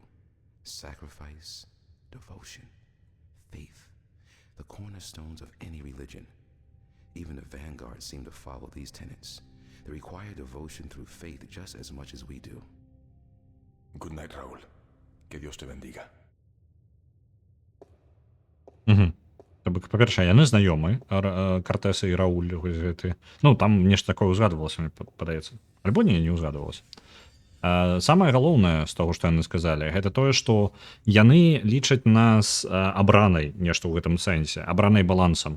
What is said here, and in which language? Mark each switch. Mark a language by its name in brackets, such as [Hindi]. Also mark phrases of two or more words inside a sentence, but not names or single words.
[English] Sacrifice, devotion, faith, the cornerstones of any religion. Even the Vanguard seem to follow these tenets. They require devotion through faith just as much as we do. Good night, Raúl. [Spanish] Que Dios te bendiga. [Belarusian] Угу. Па-першае, яны знаёмы, Картеса і Рауль, гэты. Ну, там нешта такое ўзгадвалася, мне падаецца. Альбо не ўзгадвалася. Самае галоўнае з таго, што яны сказалі, гэта тое, што яны лічаць нас абранай нешта ў гэтым сэнсе, абранай балансам.